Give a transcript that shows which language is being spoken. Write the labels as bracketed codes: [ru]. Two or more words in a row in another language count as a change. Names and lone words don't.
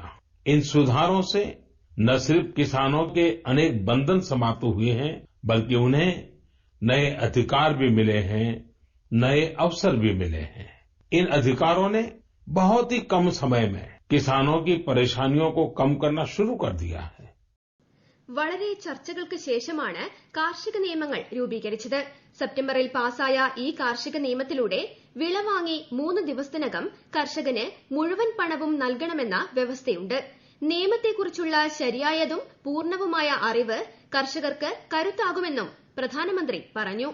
[hi] इन सुधारों से न सिर्फ किसानों के अनेक बंधन समाप्त हुए हैं, बल्कि उन्हें नए अधिकार भी मिले हैं, नए अवसर भी मिले हैं. इन अधिकारों ने बहुत ही कम समय में किसानों की परेशानियों को कम करना शुरू कर दिया है. [ml] വളരെ ചർച്ചകൾക്ക് ശേഷമാണ് കാർഷിക നിയമങ്ങൾ രൂപീകരിച്ചത്. സെപ്റ്റംബറിൽ പാസായ ഈ കാർഷിക നിയമത്തിലൂടെ വിള വാങ്ങി 3 ദിവസത്തിനകം കർഷകന് മുഴുവൻ പണവും നൽകണമെന്ന വ്യവസ്ഥയുണ്ട്. നിയമത്തെക്കുറിച്ചുള്ള ശരിയായതും പൂർണ്ണവുമായ അറിവ് കർഷകർക്ക് കരുത്താകുമെന്നും പ്രധാനമന്ത്രി പറഞ്ഞു.